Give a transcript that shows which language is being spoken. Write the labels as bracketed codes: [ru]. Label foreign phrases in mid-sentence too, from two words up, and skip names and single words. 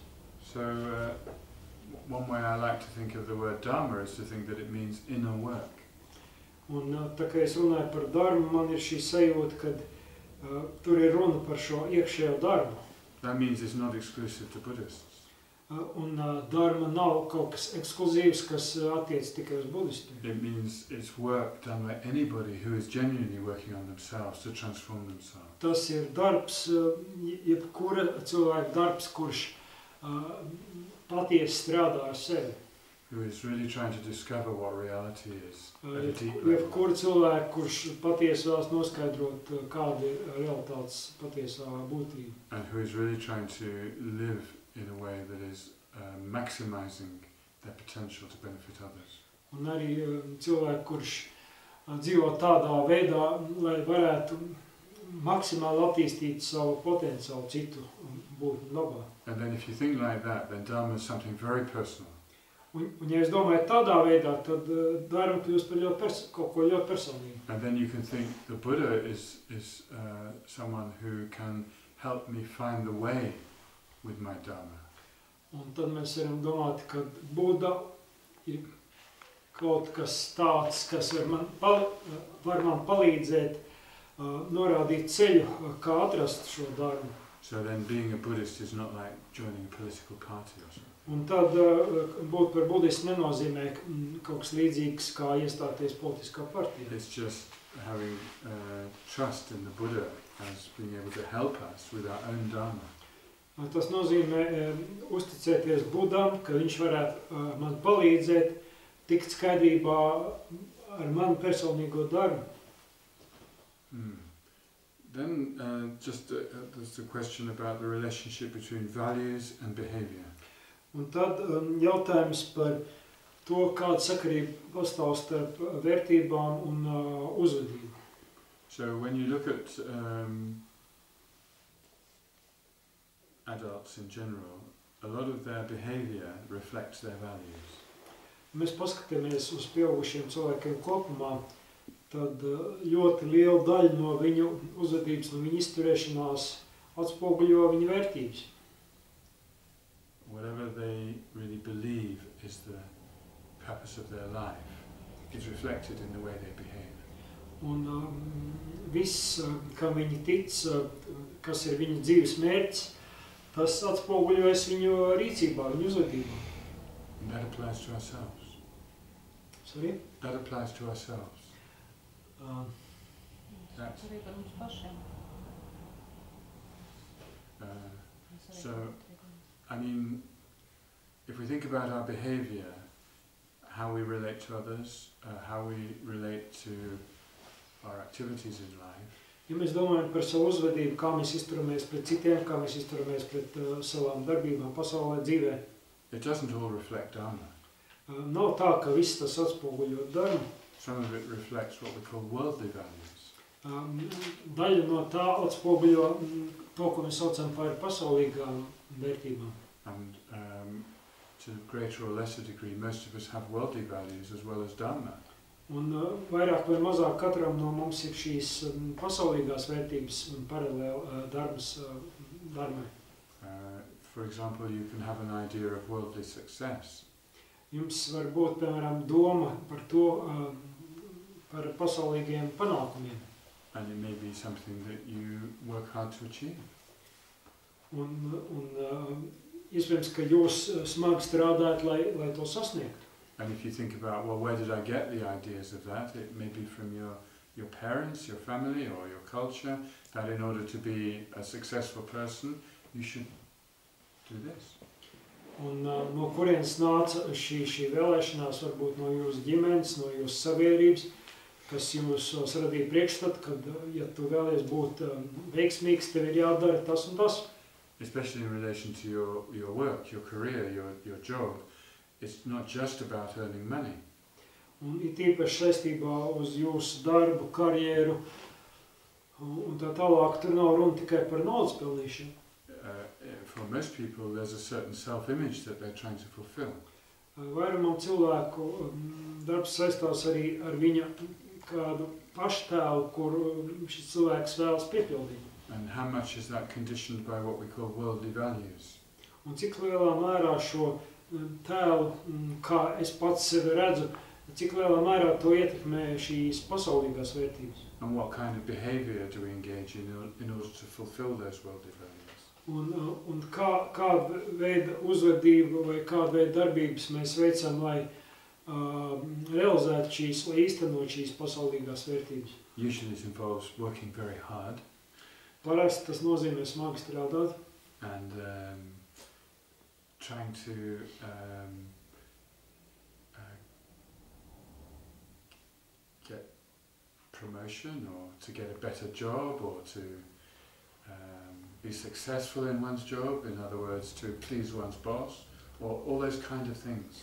[en] So one way I like to think of the word Dharma is to think that it means inner work. [lv] Un tā kā es runāju par darbu, man ir šī sajūta, kad tur ir runa par šo iekšējo darbu. [en] That means it's not exclusive to Buddhists. [lv] Un dharma nav kaut kas ekskluzīvs, kas attiec tikai uz budistiem. [en] It means it's work done by anybody who is genuinely working on themselves to transform themselves. [lv] Tas ir darbs, jebkura cilvēka darbs, kurš patiesi strādā ar sevi. [en] Who is really trying to discover what reality is at a deep level. [lv] Jebkura cilvēka, kurš patiesi vēlas noskaidrot, kāda ir realitātes patiesā būtība. [en] And who is really trying to live in a way that is maximizing their potential to benefit others. [lv] Un arī cilvēki, kurš dzīvo tādā veidā, lai varētu maksimāli attīstīt savu potenciālu citu būtņu labā. [en] And then if you think like that, then Dharma is something very personal. [lv] Un ja es domāju tādā veidā, tad dharma kļūst par kaut ko ļoti personīgu. [en] And then you can think the Buddha is someone who can help me find the way with my Dharma. [lv] Un tad mēs varam domāt, ka Buddha ir kaut kas tāds, kas var man palīdzēt norādīt ceļu, kā atrast šo dharmu. [en] So then being a Buddhist is not like joining a political party or something. [lv] Un tad būt par budistu nenozīmē kaut kas līdzīgs, kā iestāties politiskā partijā. [en] It's just having trust in the Buddha as being able to help us with our own Dharma. [lv] Tas nozīmē uzticēties Budam, ka viņš varētu man palīdzēt tikt skaidrībā ar manu personīgo darbu. [en] Then there's a question about the relationship between values and behavior. [lv] Un tad jautājums par to, kāda sakarība pastāv starp vērtībām un uzvedību. [en] So when you look at adults in general, a lot of their behavior reflects their values. [lv] Mēs paskatāmies uz pieaugušiem cilvēkiem kopumā, tad ļoti liela daļa no viņu uzvedības, no viņu izturēšanās atspoguļo viņu vērtības. [en] Whatever they really believe is the purpose of their life is reflected in the way they behave. [lv] Un viss, kam viņi tic, kas ir viņu dzīves mērķis, tas atspoguļojas viņu rīcībā, viņu uzvedībā. [en] And that applies to ourselves. Sorry? That applies to ourselves. That's, so, I mean, if we think about our behavior, how we relate to others, how we relate to our activities in life. [lv] Ja mēs domājam par savu uzvedību, kā mēs izturamies pret citiem, kā mēs izturamies pret savām darbībām pasaulē, dzīvē. [en] It doesn't all reflect Dharma. [lv] Nav tā, ka viss tas atspoguļo dharmu. [en] Some of it reflects what we call worldly values. [lv] Daļa no tā atspoguļo to, ko mēs saucam par pasaulīgām vērtībām. [en] And to a greater or lesser degree, most of us have worldly values as well as Dharma. [lv] Un vairāk vai mazāk katram no mums ir šīs pasaulīgās vērtības un paralēli dharmai. [en] For example, you can have an idea of worldly success. [lv] Jums var būt, piemēram, doma par to, par pasaulīgiem panākumiem. [en] And it may be something that you work hard to achieve. [lv] Un iespējams, ka jūs smagi strādājat, lai to sasniegtu. [en] And if you think about, well, where did I get the ideas of that? It may be from your parents, your family, or your culture, that in order to be a successful person, you should do this. [lv] Un no kurienes nāca šī vēlēšanās, varbūt no jūsu ģimenes, no jūsu sabiedrības, kas jums radīja priekšstatu, kad, ja tu vēlies būt veiksmīgs, tev ir jādara tas un tas. [en] Especially in relation to your work, your career, your job. It's not just about earning money. [lv] Un it īpaši saistībā uz jūsu darbu, karjeru un tā tālāk, tur nav runa tikai par naudas pelnīšanu. [en] For most people, there's a certain self-image that they're trying to fulfill. [lv] Vairumam cilvēku darbs saistās arī ar viņa kādu paštēlu, kur šis cilvēks vēlas piepildīt. [en] And how much is that conditioned by what we call worldly values? [lv] Un cik lielā mērā šo tēlu, kā es pats sevi redzu, cik lielā mērā to ietekmē šīs pasaulīgās vērtības. [en] And what kind of behavior do we engage in order to fulfill those worldly values? [lv] Un kāda veida uzvedība vai kāda veida darbības mēs veicam, lai realizētu šīs, lai īstenot šīs pasaulīgās vērtības. [en] Usually it involves working very hard. [lv] Parasti tas nozīmē smagi strādāt. [en] And trying to get promotion or to get a better job or to be successful in one's job, in other words, to please one's boss, or all those kind of things.